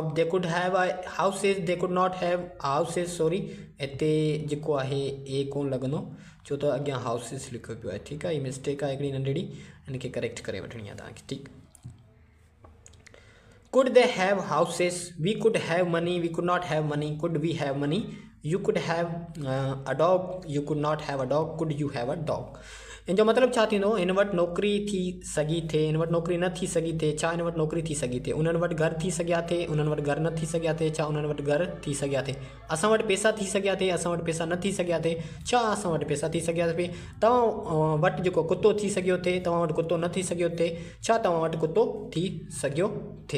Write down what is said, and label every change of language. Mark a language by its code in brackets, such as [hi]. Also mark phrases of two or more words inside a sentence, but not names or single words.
[en] They could have houses, they could not have houses. Sorry, [sd] इते जेको आहे ए कोन लॻंदो छो त अॻियां हाउसिस लिखियो पियो आहे। ठीकु आहे, ही मिस्टेक आहे हिकिड़ी नंढड़ी, हिनखे करेक्ट करे वठणी आहे तव्हांखे। ठीकु, [en] could they have houses? We could have money, we could not have money, could we have money? You could have a dog, you could not have a dog, could you have a dog? [sd] इन जो मतिलबु छा थींदो? हिन वटि नौकिरी थी सघी थे, हिन वटि नौकिरी न थी सघी थे, छा हिन वटि नौकिरी थी सघी थे। उन्हनि वटि घर थी सघिया थे, उन्हनि वटि घर न थी सघिया थे, छा उन्हनि वटि घर थी सघिया थे। असां वटि पैसा थी सघिया थे, असां वटि पैसा न थी सघिया थे, छा असां वटि पैसा थी सघिया थे। तव्हां वटि जेको कुतो थी सघियो थे, तव्हां वटि कुतो न थी सघियो थे, छा तव्हां वटि कुतो थी सघियो थे।